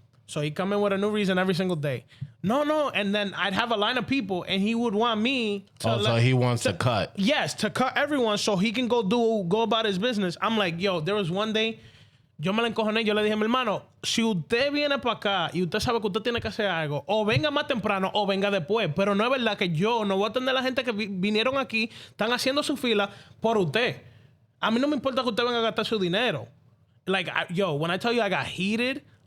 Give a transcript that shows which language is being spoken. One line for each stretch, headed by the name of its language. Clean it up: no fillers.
English: So he'd come in with a new reason every single day. No. And then I'd have a line of people and he would want me to... so he wants to cut. Yes, to cut everyone so he can go about his business. I'm like, there was one day,
Spanish: yo me la encojoné, yo le dije, mi hermano, si usted viene para acá y usted sabe que usted tiene que hacer algo, o venga más temprano o venga después, pero no es verdad que yo no voy a atender a la gente que vinieron aquí, están haciendo su fila por usted. A mí no me importa que usted venga a gastar su dinero.
English: Like, when I tell you I got heated.